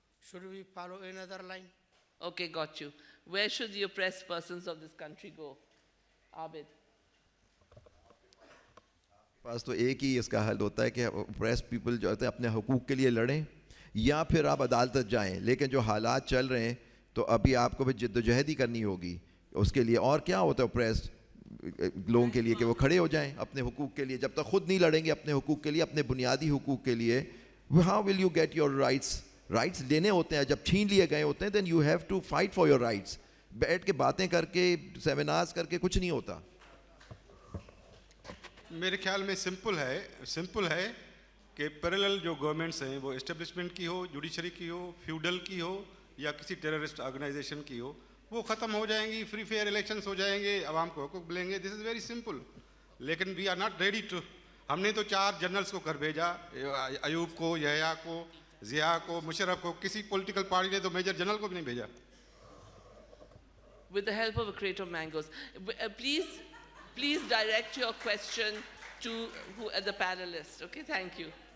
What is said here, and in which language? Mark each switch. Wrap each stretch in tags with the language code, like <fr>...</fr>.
<en>Should we follow another line? Okay, got you. Where should the oppressed persons of this country go? Abid.</en> <ur>پاس تو ایک ہی اس کا حل ہوتا ہے کہ اوپریس پیپل جو ہوتے ہیں اپنے حقوق کے لیے لڑیں یا پھر آپ عدالت جائیں. لیکن جو حالات چل رہے ہیں تو ابھی آپ کو بھی جد و جہد ہی کرنی ہوگی اس کے لیے. اور کیا ہوتا ہے اوپریس لوگوں کے لیے کہ وہ کھڑے ہو جائیں اپنے حقوق کے لیے. جب تک خود نہیں لڑیں گے اپنے حقوق کے لیے, اپنے بنیادی حقوق کے لیے,</ur> <en>How will you get your rights.</en> <ur>Rights لینے ہوتے ہیں, جب چھین لیے گئے ہوتے ہیں,</ur> <en>Then you have to fight for your rights.</en> <ur>بیٹھ کے باتیں کر کے سیمینارز کر کے کچھ نہیں ہوتا. میرے خیال میں سمپل ہے کہ پیرالل جو گورنمنٹس ہیں وہ اسٹیبلشمنٹ کی ہو, جوڈیشری کی ہو, فیوڈل کی ہو یا کسی ٹیررسٹ آرگنائزیشن کی ہو, وہ ختم ہو جائیں گی, فری فیئر الیکشنز ہو جائیں گے, عوام کو حقوق ملیں گے.</ur> <en>This is very simple.</en> <ur>لیکن</ur> <en>We are not ready to.</en> <ur>ہم نے تو 4 جنرلس کو کر بھیجا, ایوب کو, یحییٰ کو, ضیاء کو, مشرف کو. کسی پولیٹیکل پارٹی نے تو میجر جنرل کو بھی نہیں بھیجا.</ur> <en>With the help of a crate of mangoes. Please direct your question to the panelists. Okay, thank you.</en>